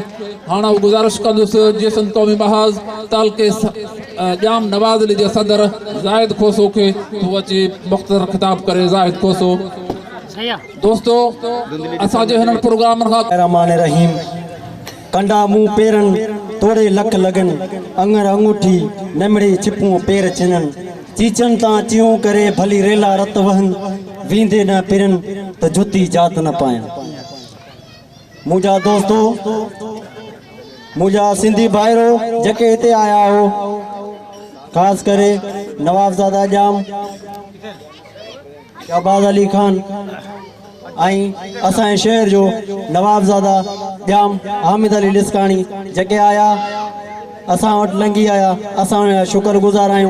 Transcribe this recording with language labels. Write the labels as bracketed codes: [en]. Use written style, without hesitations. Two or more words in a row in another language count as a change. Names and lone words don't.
[sd] हाणे गुज़ारिश कंदुसि जेसन क़ौमी महाज़ तालके जाम नवाज़ अली जे सदर ज़ाहिद खोसो खे तूं अची मुख़्तसर ख़िताब करे। ज़ाहिद खोसो। दोस्तो असांजे हिननि प्रोग्रामनि खां रहमान रहीम। कंडा मुंह पेरनि तोड़े लख लगन, अंगर अंगूठी नमड़े छिपूं पेर छिनन, चीचन तां चियूं करे भली रेला रत वहन, वींदे न पिरन त जुती जात न पायन। मुंहिंजा दोस्तो, मुंहिंजा सिंधी भाइरो जेके हिते आया हो, ख़ासि करे नवाबज़ादा जाम, शहबाज अली खान ऐं असांजे शहर जो नवाबज़ादा जाम हामिद अली लिस्काणी जेके आया असां वटि लंघी आया, असां उनजा शुक्रगुज़ार आहियूं।